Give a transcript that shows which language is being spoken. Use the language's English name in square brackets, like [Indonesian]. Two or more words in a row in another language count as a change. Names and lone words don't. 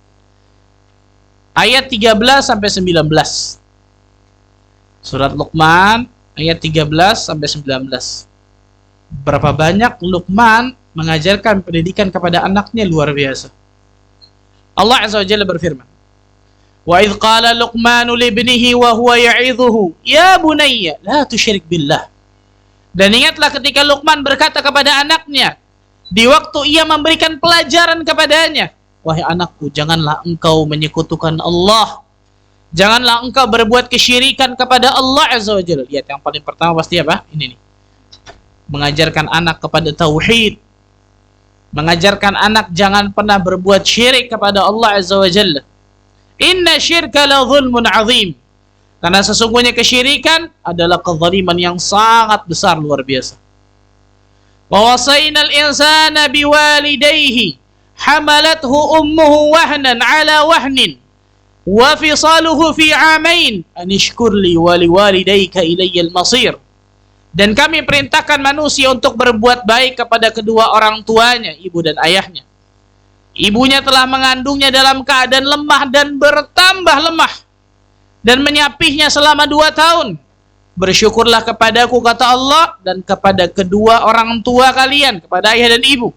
[Indonesian] Ayat 13 sampai 19. Surat Luqman ayat 13 sampai 19. Berapa banyak Luqman mengajarkan pendidikan kepada anaknya luar biasa. Allah [Arabic] عز وجل [Indonesian] berfirman, [Arabic] وإذ قال لقمان لابنه وهو يعظه يا بني لا تشرك بالله. [Indonesian] Dan ingatlah ketika Luqman berkata kepada anaknya di waktu ia memberikan pelajaran kepadanya, wahai anakku, janganlah engkau menyekutukan Allah, janganlah engkau berbuat kesyirikan kepada Allah [Arabic] عز وجل. [Indonesian] Lihat, yang paling pertama pasti apa? Ini nih, mengajarkan anak kepada tauhid, mengajarkan anak jangan pernah berbuat syirik kepada Allah [Arabic] عز وجل. إن الشرك لظلم عظيم. [Indonesian] Karena sesungguhnya kesyirikan adalah kezaliman yang sangat besar, luar biasa. [Arabic] ووصينا الإنسان بوالديه حملته أمه وهنا على وهن وفصاله في عامين أن اشكر لي ولوالديك إلي المصير. [Indonesian] Dan kami perintahkan manusia untuk berbuat baik kepada kedua orang tuanya, ibu dan ayahnya. Ibunya telah mengandungnya dalam keadaan lemah dan bertambah lemah, dan menyapihnya selama 2 tahun. Bersyukurlah kepadaku, kata Allah, dan kepada kedua orang tua kalian, kepada ayah dan ibu.